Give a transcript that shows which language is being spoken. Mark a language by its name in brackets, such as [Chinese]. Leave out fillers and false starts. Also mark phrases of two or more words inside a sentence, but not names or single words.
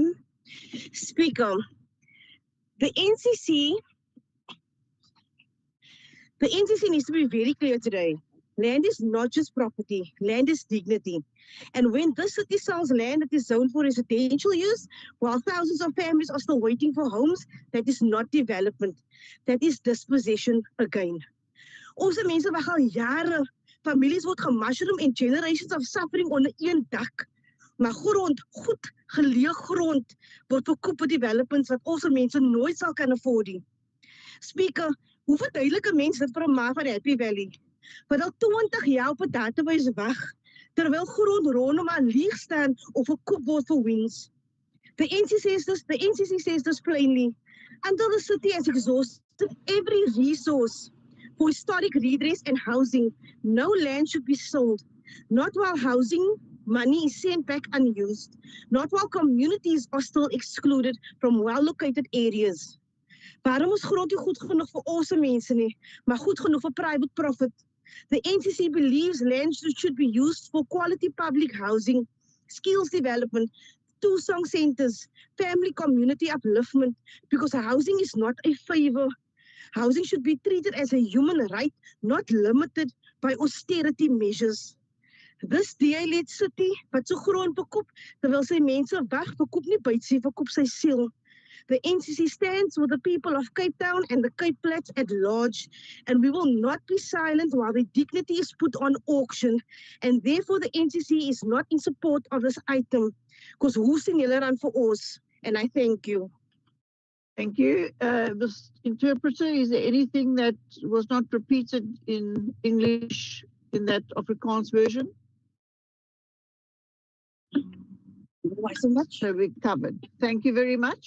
[English] Speaker, the NCC needs to be very clear today. Land is not just property, land is dignity. And when this city sells land that is zoned for residential use, while thousands of families are still waiting for homes, that is not development. That is dispossession again. Also, [Afrikaans] mense wag al jare, families word gemushroom en [English] generations of suffering [Afrikaans] onder een dak. Maar grond, goed geleë grond, word verkoop vir developments wat ons mense nooit sal kan afford nie. Speaker, hoe verduidelik 'n mens dit vir 'n ma van Happy Valley? Wat al 20 jaar op 'n database wag, terwyl grond rondom aan leeg staan of verkoop word vir wins. [English] The NCC says this plainly. Until the city has exhausted every resource for historic redress and housing, no land should be sold. Not while housing money is sent back unused. Not while communities are still excluded from well-located areas. [Afrikaans] Waarom is grond nie goed genoeg vir ons mense nie, maar goed genoeg vir [English] private profit? The NCC believes land should be used for quality public housing, skills development, two-song centers, family community upliftment, because housing is not a favor. Housing should be treated as a human right, not limited by austerity measures. This DA-led city, [Afrikaans] wat so grond verkoop, terwyl sy mense wag, verkoop nie byt, sy verkoop sy siel. [English] The NCC stands with the people of Cape Town and the Cape Flats at large, and we will not be silent while the dignity is put on auction. And therefore, the NCC is not in support of this item, because who's [Afrikaans] sien julle dan vir ons? [English] And I thank you. Thank you. Ms. Interpreter, is there anything that was not repeated in English in that Afrikaans version? Why so much? So we covered. Thank you very much.